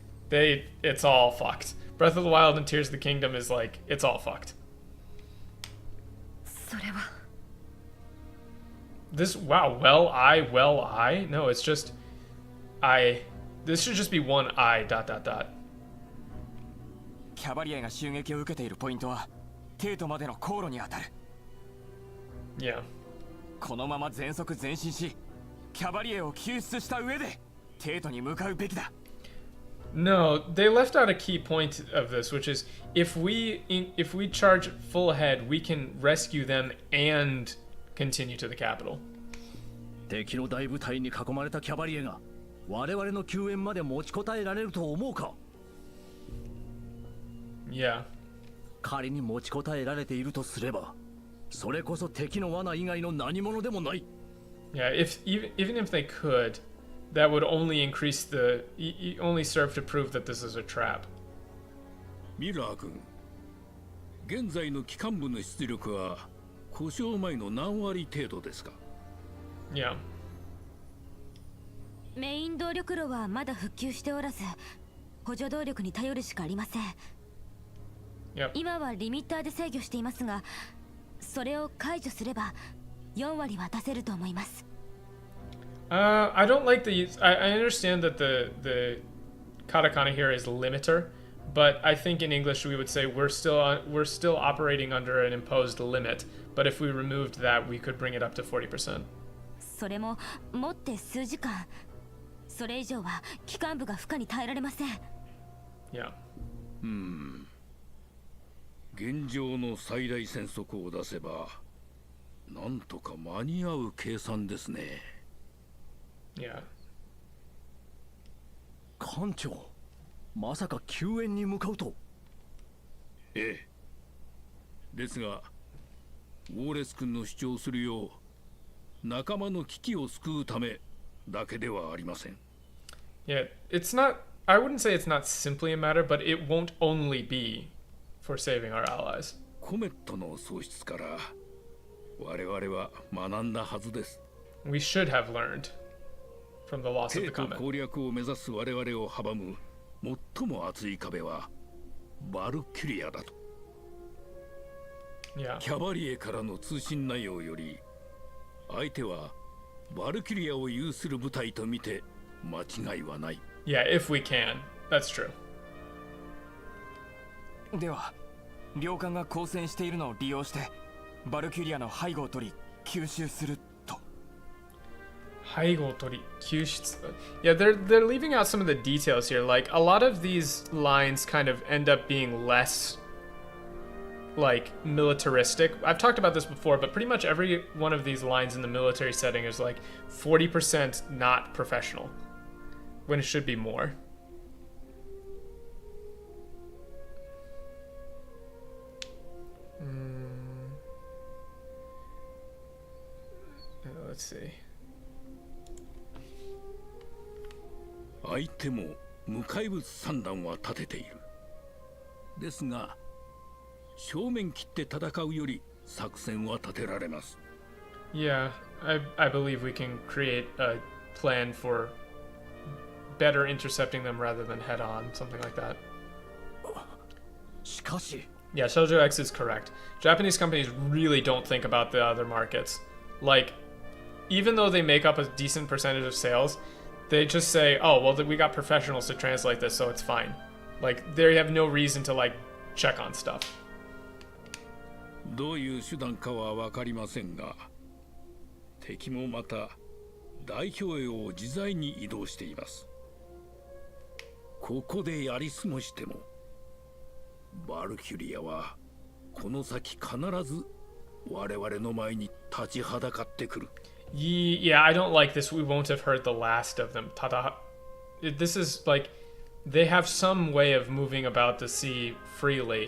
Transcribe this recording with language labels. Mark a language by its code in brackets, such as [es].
[en] It's all fucked. Breath of the Wild and Tears of the Kingdom is like, it's all fucked. This, wow, well I? No, it's just, this should just be one I, ... [ja] キャバリエが襲撃を受けているポイントはテートまでの航路に当たる。 [en] Yeah. [ja] このまま全速前進しキャバリエを救出した上でテートに向かうべきだ。 [en] No, they left out a key point of this, which is if we charge full head, we can rescue them and continue to the capital. [ja] 敵の大部隊に囲まれたキャバリエが我々の救援まで持ちこたえられると思うか [en] Yeah. [ja] 仮に持ちこたえられているとすればそれこそ敵の罠以外の何者でもない [en] Yeah, even if they could, that would only increase only serve to prove that this is a trap. [ja] ミラー君、現在の機関部の出力は故障前の何割程度ですか [en] Yeah. [ja] メイン動力炉はまだ復旧しておらず、補助動力に頼るしかありません。 [en] Yep. [ja] 今はリミッターで制御していますが、それを解除すれば4割は出せると思います。 [en] I don't like I understand that the katakana here is limiter, but I think in English we would say we're still operating under an imposed limit. But if we removed that, we could bring it up to 40%. [ja] それも持って数時間。それ以上は機関部が負荷に耐えられません。 [en] Yeah. [ja] 現状の最大戦速を出せばなんとか間に合う計算ですね。 [en] Yeah. [ja] 艦長、まさか救援に向かうと。ええ。ですが、ウォーレス君の主張するよう、仲間の危機を救うためだけではありません。 [en] Yeah, it's not. I wouldn't say it's not simply a matter, but it won't only be for saving our allies. [ja] コメットの喪失から我々は学んだはずです。 [en] We should have learned from the loss of the [ja] テート [en] comet. [ja] 攻略を目指す我々を阻む最も厚い壁はバルキュリアだと。 [en] Yeah. [ja] キャバリエからの通信内容より相手はバルキュリアを有する部隊と見て間違いはない。 [en] Yeah, if we can. That's true. [ja] では領艦が交戦しているのを利用してバルキュリアの背後を取り吸収すると。背後取り救出 [en] Yeah, they're leaving out some of the details here. Like a lot of these lines kind of end up being less like militaristic. I've talked about this before, but pretty much every one of these lines in the military setting is like 40% not professional when it should be more. Let's see. [ja] 相手も無怪物三段は立てている。ですが正面切って戦うより作戦は立てられます。 [en] Yeah, I believe we can create a plan for better intercepting them rather than head on, something like that. [ja] しかし [en] Yeah, Shoujo X is correct. Japanese companies really don't think about the other markets. Like, even though they make up a decent percentage of sales, they just say, oh, well, we got professionals to translate this, so it's fine. Like, they have no reason to, like, check on stuff. [ja] どういう手段かは分かりませんが、敵もまた代表営を自在に移動しています。ここでやり過ごしても、バルキュリアはこの先必ず我々の前に立ちはだかってくる。 [en] Yeah, I don't like this. We won't have heard the last of them. This is like they have some way of moving about the sea freely.